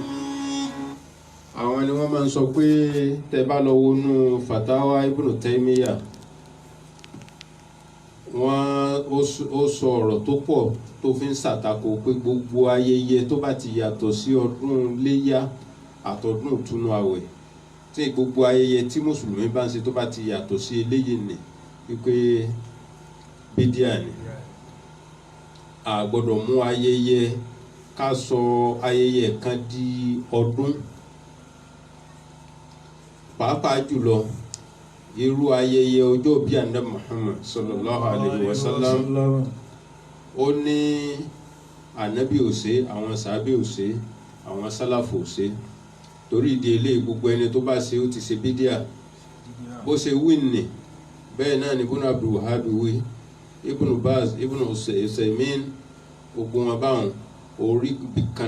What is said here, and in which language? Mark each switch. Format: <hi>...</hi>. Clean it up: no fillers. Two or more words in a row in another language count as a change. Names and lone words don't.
<yo>Àwọn ni wọ́n máa ń sọ pé tẹ bá lọ wọnú Fatawa Ibn Taymiyyah, ó sọ ọ̀rọ̀ tó pọ̀ tó fi ń ṣàtakò pé gbogbo ayẹyẹ tó bá ti yàtọ̀ sí ọdún léyá àtọdún ìtúnu àwẹ̀, tí gbogbo ayẹyẹ tí mùsùlùmí bá ń ṣe tó bá ti yàtọ̀ sí eléyìí nì wípé bídíà ni. A gbọ́dọ̀ mú ayẹyẹ ká sọ ayẹyẹ kan di ọdún, pàápàá jùlọ irú ayẹyẹ ọjọ́ bí Ànábì Muhammad</yo> <ar>صلى الله عليه وسلم.</ar> <yo>Ó ní ànábì ò ṣe, àwọn sàábé ò ṣe, àwọn sálàfù ò ṣe. Torí ìdí eléyìí gbogbo ẹni tó bá ṣe ó ti ṣe bídíà. Bó ṣe wí nì bẹ́ẹ̀ náà ni ibùnú Abdul Wahhab wí, ibùnú Baz, ibùnú Usaymin, gbogbo wọn báwọn orí kan</yo>